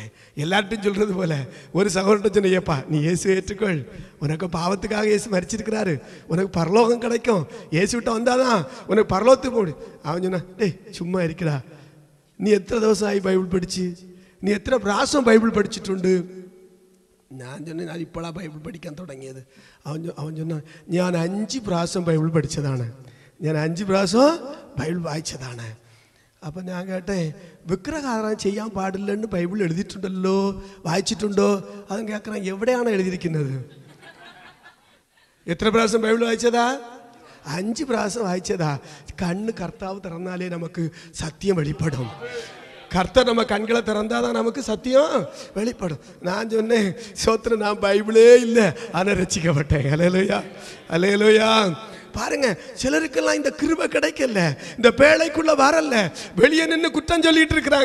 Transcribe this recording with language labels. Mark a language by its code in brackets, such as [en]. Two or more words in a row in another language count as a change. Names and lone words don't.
[ta] எல்லார்ட்டும் சொல்கிறது போல ஒரு சகோதரன் சொன்னையப்பா நீ இயேசு ஏற்றுக்கொள், உனக்கு பாவத்துக்காக இயேசு மரிச்சிருக்கிறாரு, உனக்கு பரலோகம் கிடைக்கும், இயேசு விட்ட வந்தாதான் உனக்கு பரலோகத்துக்கு போடு. அவன் சொன்னா டேய் சும்மா இருக்கிறா, நீ எத்தனை ദിവസം ஆகி பைபிள் படிச்சு, நீ எத்தனை பிராசம் பைபிள் படிச்சுட்டு? [ml] ഞാൻ சொன்னேன் ഇപ്പോഴാണ് ബൈബിൾ പഠിക്കാൻ തുടങ്ങിയത്. അവൻ சொன்னான் ഞാൻ 5 പ്രാവശ്യം ബൈബിൾ പഠിച്ചതാണ്, ഞാൻ 5 പ്രാവശ്യം ബൈബിൾ വായിച്ചതാണ്. അപ്പം ഞാൻ കേട്ടെ വിഗ്രഹാരാധന ചെയ്യാൻ പാടില്ലെന്ന് ബൈബിളിൽ എഴുതിയിട്ടുണ്ടല്ലോ, വായിച്ചിട്ടുണ്ടോ? അതും കേൾക്കണം, എവിടെയാണ് എഴുതിയിരിക്കുന്നത്? എത്ര പ്രാവശ്യം ബൈബിൾ വായിച്ചതാ? 5 പ്രാവശ്യം വായിച്ചതാ. കണ്ണ് കർത്താവ് തുറന്നാലേ നമുക്ക് സത്യം വെളിപ്പെടും. [ta] கர்த்தர் நம்ம கண்களை திறந்தாதான் நமக்கு சத்தியம் வெளிப்படும். நான் சொன்னேன், சோத்திரம், நான் பைபிளே இல்லை, ஆனால் ரட்சிக்கப்பட்டேன். அல்லேலூயா, அல்லேலூயா. பாருங்க, சிலருக்கெல்லாம் இந்த கிருபை கிடைக்கல, இந்த பேழைக்குள்ள வரல, வெளியே நின்று குற்றம் சொல்லிட்டு இருக்கிறாங்க.